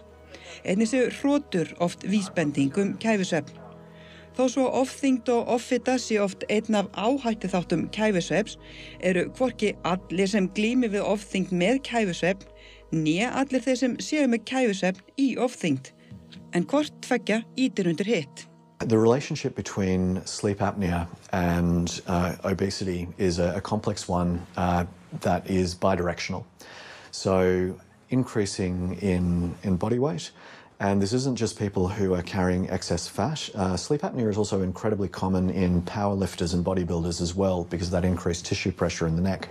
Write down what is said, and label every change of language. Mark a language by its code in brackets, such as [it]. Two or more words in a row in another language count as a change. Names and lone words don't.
[is] Einnig séu hrotur oft vísbending kæfisvefn. Þó svo ofþyngd og offita sé oft einn af áhættuþáttum kæfisvefns, eru hvorki allir sem glími við ofþyngd með kæfisvefn, né allir þeir sem séu með kæfisvefn í ofþyngd. En hvort tveggja ýtir undir hitt. [en] The relationship between sleep apnea and obesity is a complex one that is bidirectional. So increasing in body weight, and this isn't just people who are carrying excess fat. Sleep apnea is also incredibly common in powerlifters and bodybuilders as well because of that increased tissue pressure in the neck.